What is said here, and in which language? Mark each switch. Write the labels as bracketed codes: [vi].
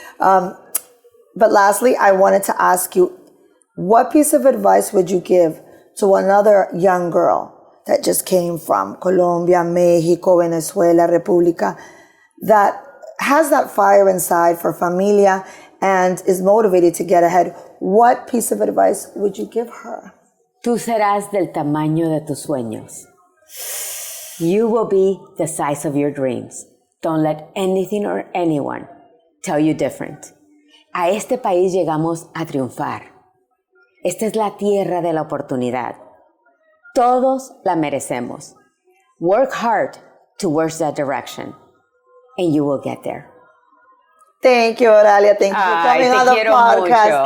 [en] But lastly, I wanted to ask you, what piece of advice would you give to another young girl that just came from Colombia, Mexico, Venezuela, República, that has that fire inside for familia and is motivated to get ahead? What piece of advice would you give her? [es] Tú serás del tamaño de tus sueños. [en] You will be the size of your dreams. Don't let anything or anyone tell you different. [es] A este país llegamos a triunfar. Esta es la tierra de la oportunidad. Todos la merecemos. [en] Work hard towards that direction, and you will get there. Thank you, Oralia. Thank you for coming on the podcast.